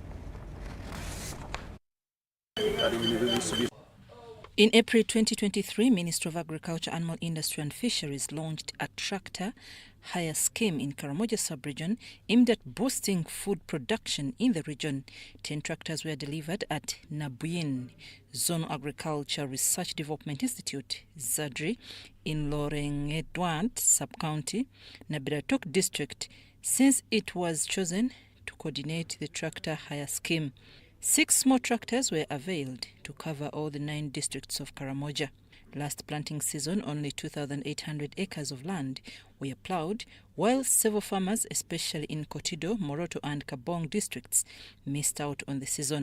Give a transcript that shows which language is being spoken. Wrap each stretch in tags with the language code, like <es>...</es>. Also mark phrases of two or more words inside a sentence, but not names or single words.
<en>In April 2023, Ministry of Agriculture, Animal Industry and Fisheries launched a tractor hire scheme in Karamoja sub-region aimed at boosting food production in the region. 10 tractors were delivered at Nabuin Zone Agriculture Research Development Institute, ZADRI, in Lorengedwant sub-county, Nabiratok district, since it was chosen to coordinate the tractor hire scheme. 6 more tractors were availed to cover all the 9 districts of Karamoja. Last planting season, only 2,800 acres of land were ploughed, while several farmers, especially in Kotido, Moroto and Kabong districts, missed out on the season.</en>